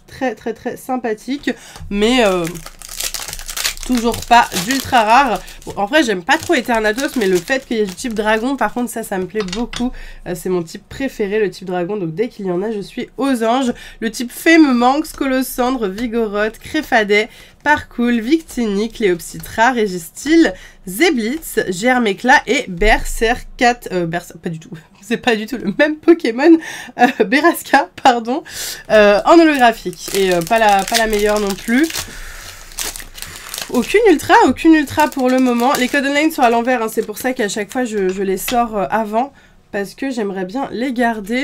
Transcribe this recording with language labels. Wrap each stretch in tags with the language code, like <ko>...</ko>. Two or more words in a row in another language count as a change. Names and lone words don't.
<fr>Très sympathique, mais toujours pas d'ultra rare. Bon, en vrai, j'aime pas trop Eternatos, mais le fait qu'il y ait du type dragon, par contre, ça me plaît beaucoup. C'est mon type préféré, le type dragon. Donc, dès qu'il y en a, je suis aux anges. Le type fée me manque. Scolosandre, Vigoroth, Créfadet, Parcoul, Victini, Cléopsitra, Régistil, Zeblitz, Germéclat et Berserkat. Pas du tout. C'est pas du tout le même Pokémon. Beraska, pardon. En holographique. Et pas la meilleure non plus. Aucune ultra pour le moment. Les codes online sont à l'envers, hein, c'est pour ça qu'à chaque fois je les sors avant, parce que j'aimerais bien les garder.</fr>